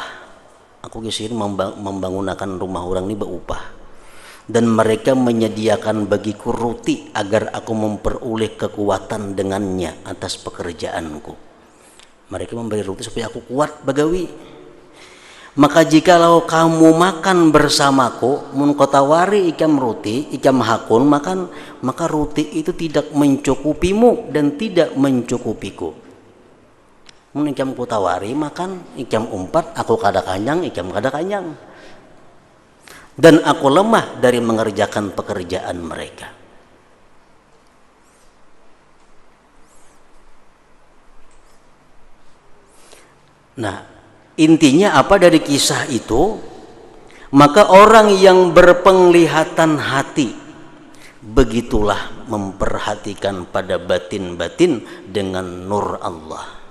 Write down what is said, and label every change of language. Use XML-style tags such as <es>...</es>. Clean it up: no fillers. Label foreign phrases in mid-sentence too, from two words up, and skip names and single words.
<id>Aku kesini membangunkan rumah orang ini berupah. Dan mereka menyediakan bagiku roti agar aku memperoleh kekuatan dengannya atas pekerjaanku. Mereka memberi roti supaya aku kuat bagawi. Maka jikalau kamu makan bersamaku,</id> <bjn>mun kau tawari ikam roti, ikam hakun makan,</bjn> <id>maka roti itu tidak mencukupimu dan tidak mencukupiku.</id> <bjn>Mun ikam ku tawari makan, ikam umpat, aku kada kanyang, ikam kada kanyang.</bjn> <id>Dan aku lemah dari mengerjakan pekerjaan mereka. Nah, intinya apa dari kisah itu? Maka orang yang berpenglihatan hati begitulah memperhatikan pada batin-batin dengan nur Allah.</id>